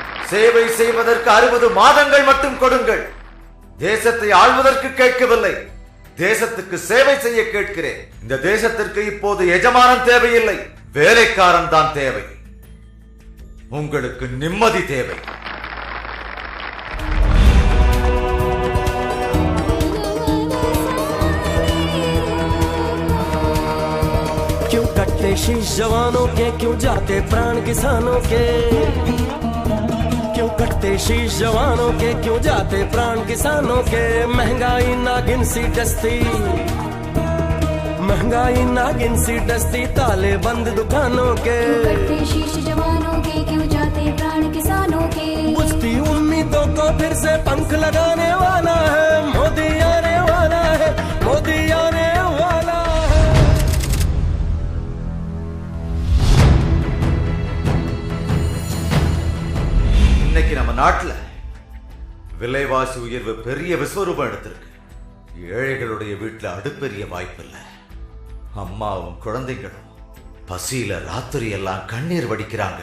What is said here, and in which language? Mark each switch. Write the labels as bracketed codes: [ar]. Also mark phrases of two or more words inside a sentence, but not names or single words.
[ta] சேவை செய்வதற்கு 60 மாதங்கள் மட்டும் கொடுங்கள். தேசத்தை ஆள்வதற்கு கேட்கவில்லை, தேசத்துக்கு சேவை செய்ய கேட்கிறேன். இந்த தேசத்திற்கு இப்போது எஜமானன் தேவையில்லை, வேலைக்காரன் தான் தேவை. உங்களுக்கு நிம்மதி தேவை. [hi] क्यों कटते शीश जवानों के, क्यों जाते प्राण किसानों के, क्यों कटते शीश जवानों के, क्यों जाते प्राण किसानों के। महंगाई नागिन सी डसती, महंगाई नागिन सी डसती, ताले बंद दुकानों के। क्यों कटते शीश जवानों के, क्यों जाते प्राण किसानों के। बुझती उम्मीदों को फिर से पंख लगाने वाला है मोदी, आने वाला है मोदी, आने वाला है। [ta] இன்னைக்கு நம்ம நாட்டுல விலைவாசி உயர்வு பெரிய விஸ்வரூபம் எடுத்திருக்கு. ஏழைகளுடைய வீட்டுல அடுப்பெரிய வாய்ப்பில்லை. அம்மாவும் குழந்தைகளும் பசியில ராத்திரி எல்லாம் கண்ணீர் வடிக்கிறாங்க.